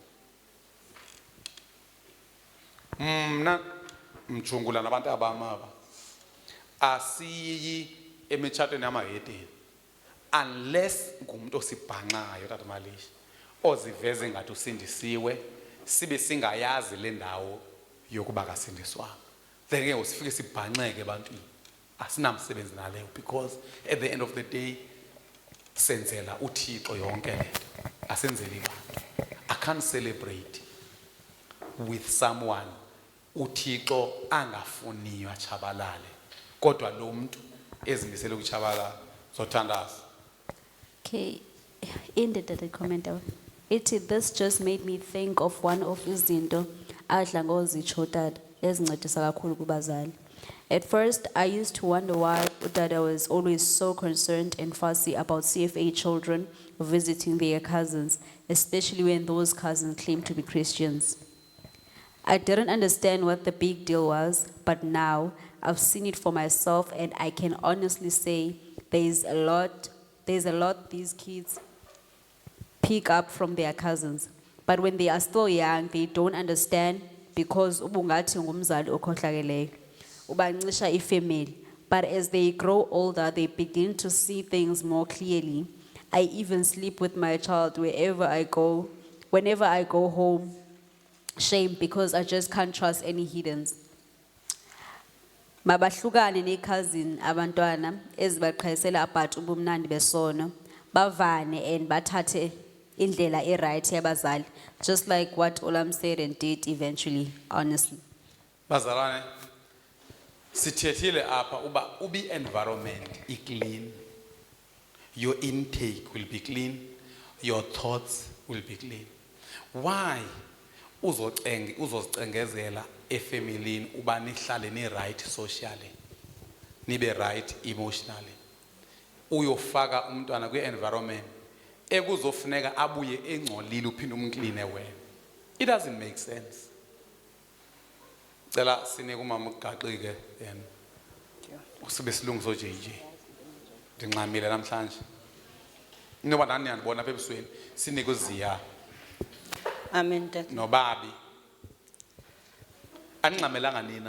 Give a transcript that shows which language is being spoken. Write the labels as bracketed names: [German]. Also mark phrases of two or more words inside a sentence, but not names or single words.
[Xhosa] Mna mjungula nabantu abamaba asiyi emitshatweni yamahedeni unless ngumuntu osibhanqayo tata Malishi oziveze ngathi usindisiwe sibe singayazi le ndawo yokuba kasindiswanga. Then ke usifike sibhanqeke ebantwini asinamsebenzi naleyo because [English] at the end of the day [Xhosa] senzela uThixo yonke lento asenzeli bantu. [English] I can't celebrate with someone [Xhosa] uThixo angafuniyo achabalale kodwa lo muntu ezimisele ukuchabalala zothandaza. [English] Okay, in the comment This just made me think of one of [Xhosa] izinto adla ngozitsho utata ezincedisa kakhulu kubazali. [English] At first, I used to wonder why utata was always so concerned and fussy about CFA children visiting their cousins, especially when those cousins claimed to be Christians. I didn't understand what the big deal was, but now I've seen it for myself and I can honestly say there's a lot these kids pick up from their cousins. But when they are still young, they don't understand because [Xhosa] ubungathi ngumzali okhohlakeleyo. Ubancisha ifamily. [English] But as they grow older, they begin to see things more clearly. I even sleep with my child wherever whenever I go home. Shame because I just can't trust any hiddens. [Xhosa] Mabahlukane ne-cousin abantwana ezibaqhayisela abhathi ubumnandi besono bavane and bathathe indlela e-right yabazali, [English] just like what Olam said and did eventually, honestly. [Xhosa] Bazalwane, sithethile apha ubi [English] environment clean, your intake will be clean, your thoughts will be clean. [Xhosa] Why uzocengezela efamilini uba nihlale ni [English] right socially, [Xhosa] nibe [English] right emotionally, [Xhosa] uyofaka umntwana kwi environment ekuzofuneka abuye engcolile uphinde umkline wena? [English] It doesn't make sense. [Xhosa] Cela sinike umama uGaqike yena usibe silungiso JJ ndinqamile namhlanje noba nani yanibona apha ebusweni sinike uZiya. Amen tata. Nobabi anqamelanga nina.